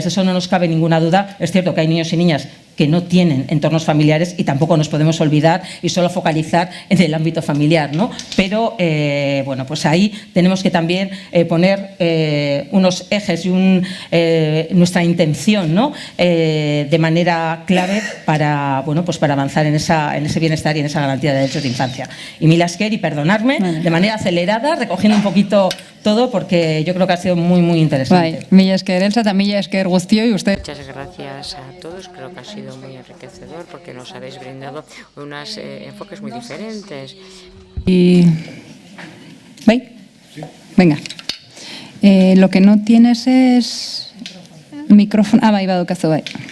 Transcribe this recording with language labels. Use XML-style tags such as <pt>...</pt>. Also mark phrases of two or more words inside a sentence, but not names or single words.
<es>Eso no nos cabe ninguna duda. Es cierto que hay niños y niñas que no tienen entornos familiares y tampoco nos podemos olvidar y solo focalizar en el ámbito familiar, ¿no? Pero, ahí tenemos que también poner unos ejes y nuestra intención, ¿no?, de manera clave para avanzar en ese bienestar y en esa garantía de derechos de infancia. Y</es> <eu>mila esker,</eu> <es>y perdonarme, de manera acelerada, recogiendo un poquito todo, porque yo creo que ha sido muy, muy interesante.</es> <eu>Mila esker, Elsa, eta mila esker guztioi,</eu> <es>usted. Muchas gracias a todos, creo que ha sido muy enriquecedor, porque nos habéis brindado unos enfoques muy diferentes. Y... Venga. Lo que no tienes es micrófono.</es> <eu>Bai, badukazu, bai.</eu>